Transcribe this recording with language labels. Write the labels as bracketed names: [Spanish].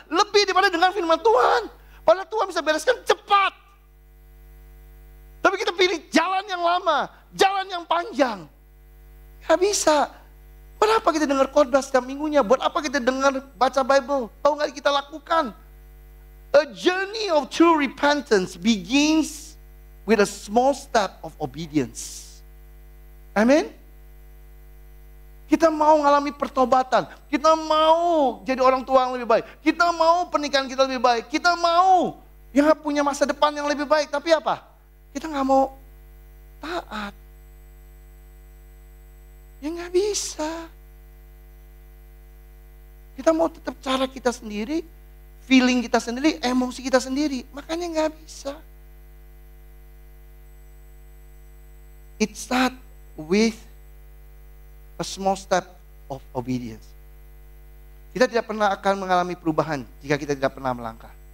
[Indonesian] Lebih daripada dengan firman Tuhan. Padahal Tuhan bisa bereskan cepat. Tapi kita pilih jalan yang lama. Jalan yang panjang. Gak bisa. Buat apa kita dengar khotbah setiap minggunya? Buat apa kita dengar baca Bible? Tahu nggak kita lakukan? [English] A journey of true repentance begins with a small step of obedience. [Indonesian] Amin? Kita mau mengalami pertobatan. Kita mau jadi orang tua yang lebih baik. Kita mau pernikahan kita lebih baik. Kita mau yang punya masa depan yang lebih baik. Tapi apa? Kita nggak mau taat. Ya nggak bisa. Kita mau tetap cara kita sendiri, feeling kita sendiri, emosi kita sendiri. Makanya nggak bisa. [English] It start with a small step of obedience. [Indonesian] Kita tidak pernah akan mengalami perubahan jika kita tidak pernah melangkah.